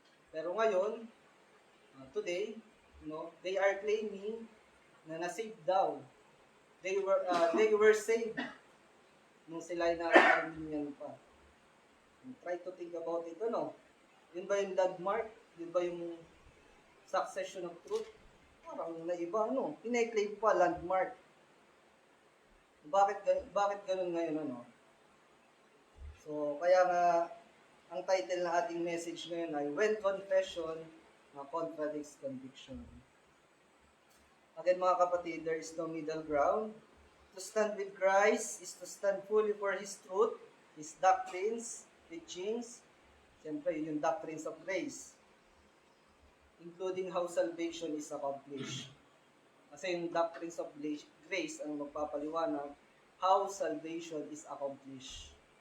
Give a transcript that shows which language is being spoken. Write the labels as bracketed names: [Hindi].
[Filipino] Pero ngayon, [English] today, they are claiming [Filipino] na na-saved daw. [English] They were saved [Filipino] nung sila ay [English] Armenian pa. Try to think about it, [Filipino] Yun ba yung [English] landmark? Yun ba yung succession of truth? [Filipino] Parang naiba, Ine-claim pa landmark. Bakit ganun ngayon, So, kaya nga, ang title ng ating message ngayon ay When Confession Contradicts Conviction. [English] Again, [Filipino] mga kapatid, [English] there is no middle ground. To stand with Christ is to stand fully for His truth, His doctrines, teachings, [Filipino] siyempre yung [English] doctrines of grace, including how salvation is accomplished. [Filipino] Kasi yung doctrines of grace ang magpapaliwanag [English] how salvation is accomplished.